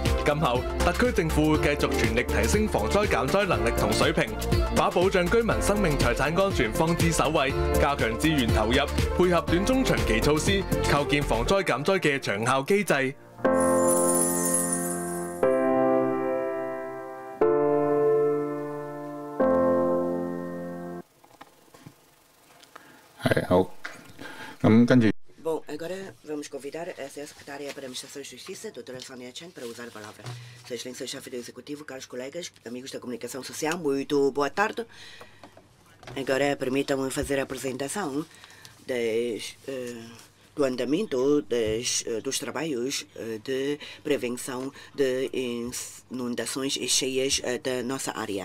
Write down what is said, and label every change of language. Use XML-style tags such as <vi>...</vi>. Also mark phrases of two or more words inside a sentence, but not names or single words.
<yue>今後特區政府會繼續全力提升防災減災能力同水平，把保障居民生命財產安全放之首位，加強資源投入，配合短中長期措施，構建防災減災嘅長效機制。好，咁跟住。</yue> <pt>Bom, agora vamos convidar a Secretária para a Administração e Justiça, doutora Sónia Chan, para usar a palavra. Sua Excelência, chefe do Executivo, caros colegas, amigos da comunicação social, muito boa tarde. Agora permitam-me fazer a apresentação do andamento dos trabalhos de prevenção de inundações e cheias da nossa área.</pt>